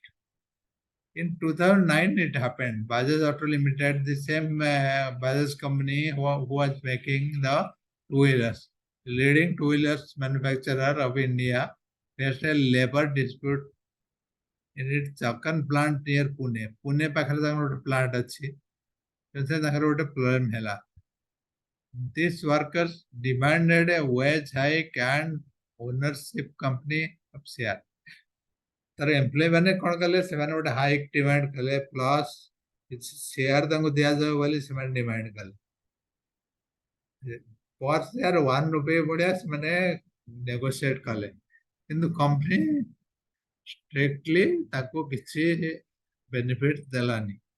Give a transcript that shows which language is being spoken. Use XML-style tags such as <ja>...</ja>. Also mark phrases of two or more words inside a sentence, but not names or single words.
<en>In 2009, it happened. Bajaj Auto Limited, the same Bajaj company who was making the two-wheelers, leading two-wheelers manufacturer of India, faced a labor dispute in its Chakan plant near Pune.</en> <or>Pune ପାଖରେ ତାଙ୍କର ଗୋଟେ plant ଅଛି. ସେଥିରେ ତାଙ୍କର ଗୋଟେ problem ହେଲା.</or> <en>These workers demanded a wage hike and ownership company of share.</en> <or>ତାର ଏମ୍ପ୍ଲୟି ମାନେ କ'ଣ କଲେ, ସେମାନେ ଗୋଟେ ହାଇକ୍ ଡିମାଣ୍ଡ କଲେ, ପ୍ଲସ୍ କିଛି ସେୟାର ତାଙ୍କୁ ଦିଆଯାଉ ବୋଲି ସେମାନେ ଡିମାଣ୍ଡ କଲେ.</or> <en>per share</en> <or>1 रुपये ଭଳିଆ ସେମାନେ ନେଗୋସିଏଟ୍ କଲେ, କିନ୍ତୁ କମ୍ପାନୀ ଷ୍ଟ୍ରିକ୍ଟଲି ତାକୁ କିଛି ବେନିଫିଟ୍ ଦେଲାନି.</or>